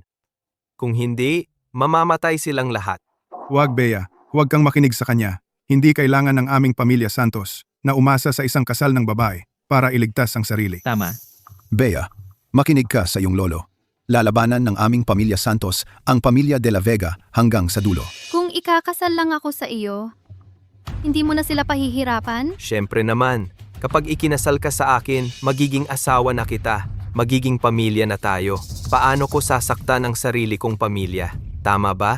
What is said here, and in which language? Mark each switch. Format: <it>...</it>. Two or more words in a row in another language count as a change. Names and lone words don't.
<tl>Kung hindi, mamamatay silang lahat. Huwag, Bea. Huwag kang makinig sa kanya. Hindi kailangan ng aming pamilya Santos na umasa sa isang kasal ng babae para iligtas ang sarili. Tama. Bea, makinig ka sa iyong lolo. Lalabanan ng aming pamilya Santos ang pamilya de la Vega hanggang sa dulo. Kung ikakasal lang ako sa iyo, hindi mo na sila pahihirapan? Siyempre naman, kapag ikinasal ka sa akin, magiging asawa na kita. Magiging pamilya na tayo. Paano ko sasaktan ang sarili kong pamilya? Tama ba?</tl>